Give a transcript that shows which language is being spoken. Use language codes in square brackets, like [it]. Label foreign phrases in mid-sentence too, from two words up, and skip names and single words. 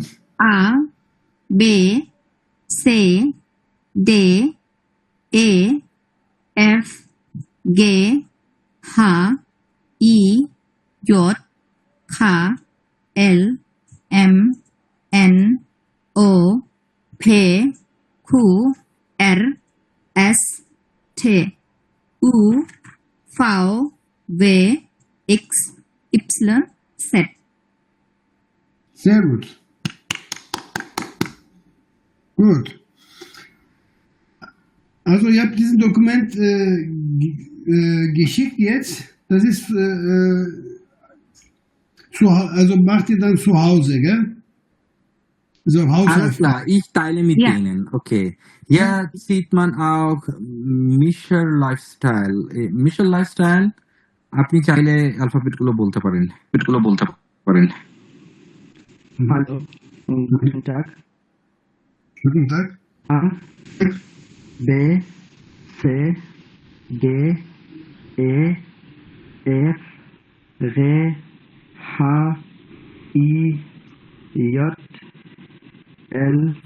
[de] A, B, C, D, E, F, G, H, I, J, K, L, M, N, O, P, Q, R, S, T, U, V, W, X, Y, Z. Sehr gut. Gut. Also ihr habt diesen Dokument geschickt jetzt. Das ist also macht ihr dann zu Hause, gell? Also Alles Hausaufgaben. klar, ich teile mit Ja. Ihnen. Okay. Hier sieht man auch Mischer Lifestyle. Mischer Lifestyle, [bn] আপনি চাইলে অ্যালফাবেট গুলো বলতে পারেন। [de] Hallo. Guten Tag. Guten Tag. A, B, C, D, E, F, G, H, I, J, L,